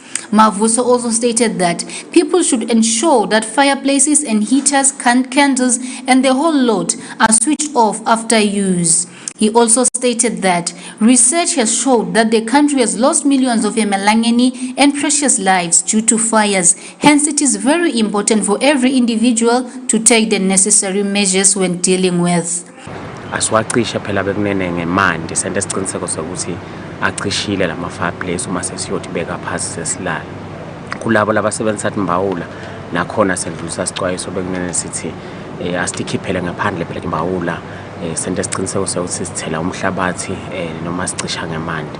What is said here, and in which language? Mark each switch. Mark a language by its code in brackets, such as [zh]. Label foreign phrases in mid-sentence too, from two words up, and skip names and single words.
[en] Mavuso also stated that people should ensure that fireplaces and heaters, candles and the whole lot are switched off after use. He also stated that research has showed that the country has lost millions of emalangeni and precious lives due to fires. Hence, it is very important for every individual to take the necessary measures when dealing with. [ss] asiwacishe phela bekunene ngemandi sente siciniseko sokuthi acishile lama fireplace uma sesiyothi beka phansi sesilala. Kulabo labasebenzisa imbawula nakhona sendlulisa isicwayiso bekunene sithi asitikhiphele ngaphandle phela imbawula sente siciniseko sokuthi sithela umhlabathi noma sicisha ngemandi.